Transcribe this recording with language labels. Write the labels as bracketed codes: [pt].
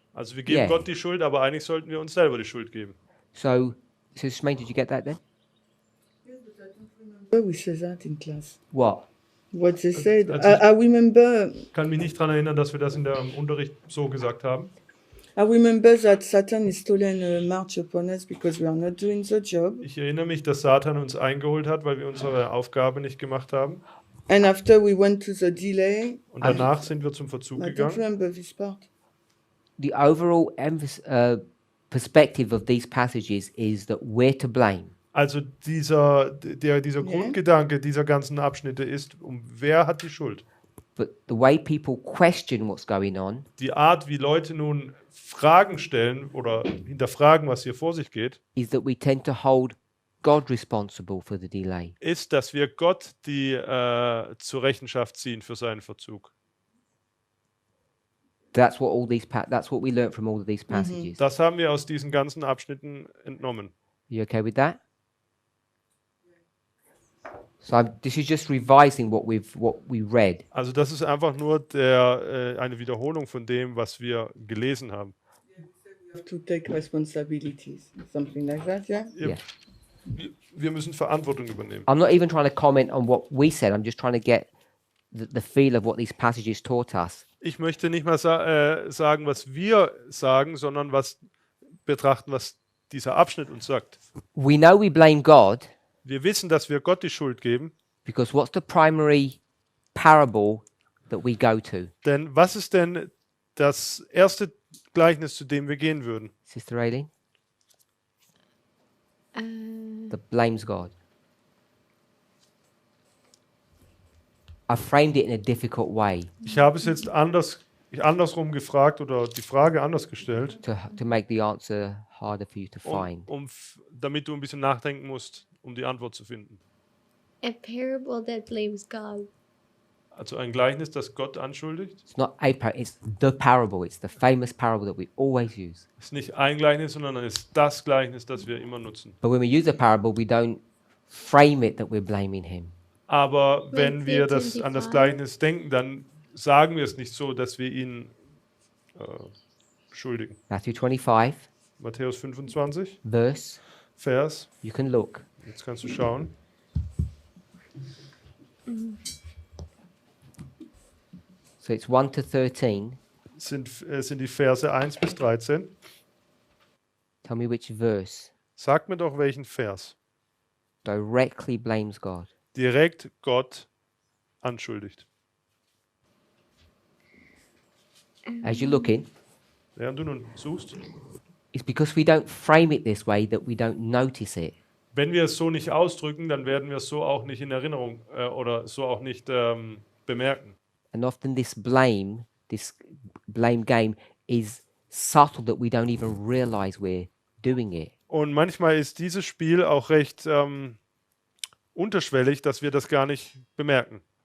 [de] Also wir geben [en] Yeah. [de] Gott die Schuld, aber eigentlich sollten wir uns selber die Schuld geben. [en] So, Sister Swain, did you get that then? we say that in class. What? What they said. Also- I remember. [de] Ich kann mich nicht daran erinnern, dass wir das in der Unterricht so gesagt haben. [en] I remember that Satan is stolen a march upon us because we are not doing the job. [de] Ich erinnere mich, dass Satan uns eingeholt hat, weil wir unsere Aufgabe nicht gemacht haben. [en] And after we went to the delay, [de] Und danach sind wir zum Verzug [en] I don't [de] gegangen. [en] remember this part. The overall perspective of these passages is that we're to blame. [de] Also dieser Grundgedanke dieser ganzen Abschnitte ist, wer hat die Schuld? [en] But the way people question what's going on [de] Die Art, wie Leute nun Fragen stellen oder hinterfragen, was hier vor sich geht, [en] is that we tend to hold God responsible for the delay. [de] ist, dass wir Gott zur Rechenschaft ziehen für seinen Verzug. [en] That's what we learnt from all of these passages. [de] Das haben wir aus diesen ganzen Abschnitten entnommen. [en] You okay with that? So this is just revising what we read. [de] Also das ist einfach nur eine Wiederholung von dem, was wir gelesen haben. [en] We have to take responsibilities, something like that, yeah? Yeah. [de] Wir müssen Verantwortung übernehmen. [en] I'm not even trying to comment on what we said. I'm just trying to get the feel of what these passages taught us. [de] Ich möchte nicht mal sagen, was wir sagen, sondern betrachten, was dieser Abschnitt uns sagt. [en] We know we blame God [de] Wir wissen, dass wir Gott die Schuld geben, [en] because what's the primary parable that we go to? [de] denn was ist denn das erste Gleichnis, zu dem wir gehen würden? [en] Sister Aileen? Uh, That blames God. I framed it in a difficult way [de] Ich habe es jetzt andersrum gefragt oder die Frage anders gestellt, [en] to make the answer harder for you to find. [de] damit du ein bisschen nachdenken musst, um die Antwort zu finden. [en] a parable that blames God. [de] Also ein Gleichnis, das Gott anschuldigt. [en] It's not a parable, it's the parable. It's the famous parable that we always use. [de] Es ist nicht ein Gleichnis, sondern es ist das Gleichnis, das wir immer nutzen. [en] But when we use a parable, we don't frame it that we're blaming him. [de] Aber wenn [en] Like [de] wir [en] 18:25. [de] an das Gleichnis denken, dann sagen wir es nicht so, dass wir ihn schuldigen. [en] Matthew 25, [de] Matthäus 25, [en] verse, [de] Vers, [en] you can look. [de] jetzt kannst du schauen. [en] So it's 1 to 13. [de] Sind die Verse 1 bis 13. [en] Tell me which verse [de] Sag mir doch, welchen Vers [en] directly blames God. [de] direkt Gott anschuldigt. [en] As you're looking, [de] Während du nun suchst. [en] it's because we don't frame it this way that we don't notice it. [de] Wenn wir es so nicht ausdrücken, dann werden wir es so auch nicht in Erinnerung oder so auch nicht bemerken. [en] And often this blame game is subtle that we don't even realize we're doing it. [de] Und manchmal ist dieses Spiel auch recht unterschwellig, dass wir das gar nicht bemerken.